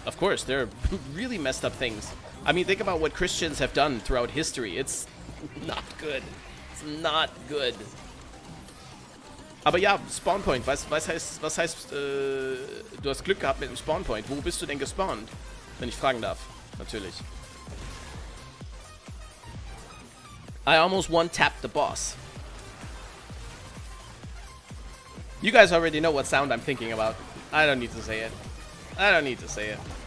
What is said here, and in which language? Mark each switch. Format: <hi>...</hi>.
<en>Of course, there are really messed up things. I mean, think about what Christians have done throughout history. It's not good. It's not good.</en> <de>Aber ja, Spawnpoint, was heißt, du hast Glück gehabt mit dem Spawnpoint. Wo bist du denn gespawnt? Wenn ich fragen darf, natürlich.</de> <en>I almost one-tapped the boss. You guys already know what sound I'm thinking about. I don't need to say it. I don't need to say it.</en>